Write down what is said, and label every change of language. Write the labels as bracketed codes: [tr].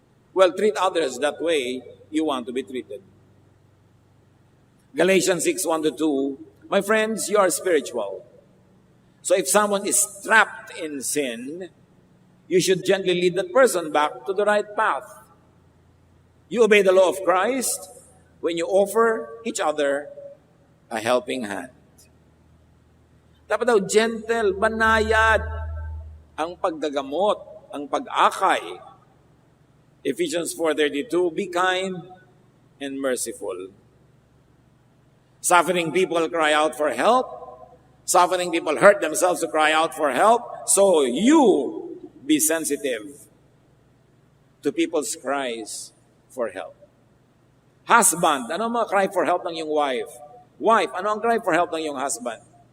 [en] Well, treat others that way you want to be treated. Galatians 6:1-2, my friends, you are spiritual. So if someone is trapped in sin, you should gently lead that person back to the right path. You obey the law of Christ when you offer each other a helping hand. [tl] Dapat daw gentle, banayad ang paggagamot, ang pag-akay. [en] Ephesians 4:32, be kind and merciful. Suffering people cry out for help. Suffering people hurt themselves to cry out for help. So you be sensitive to people's cries for help. [tl] Husband, ano ang mga cry for help ng iyong wife? Wife, ano ang cry for help ng iyong husband?